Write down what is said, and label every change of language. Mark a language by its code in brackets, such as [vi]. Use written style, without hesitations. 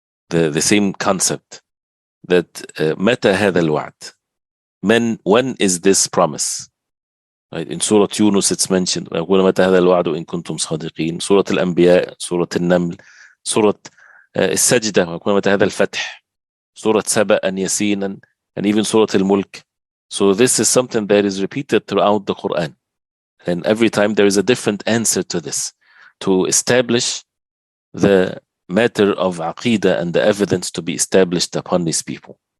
[en] The same concept, that [ar] متى هذا الوعد, [en] when is this promise? Right? In Surah Yunus it's mentioned, [ar] ويقول متى هذا الوعد إن كنتم صادقين. [en] Surah Al-Anbiya, Surah Al-Naml, Surah Al-Sajdah, [ar] ويقول متى هذا الفتح, [en] Surah Saba and Yasin, and even Surah Al-Mulk. So this is something that is repeated throughout the Quran, and every time there is a different answer to this, to establish the matter of Aqidah and the evidence to be established upon these people.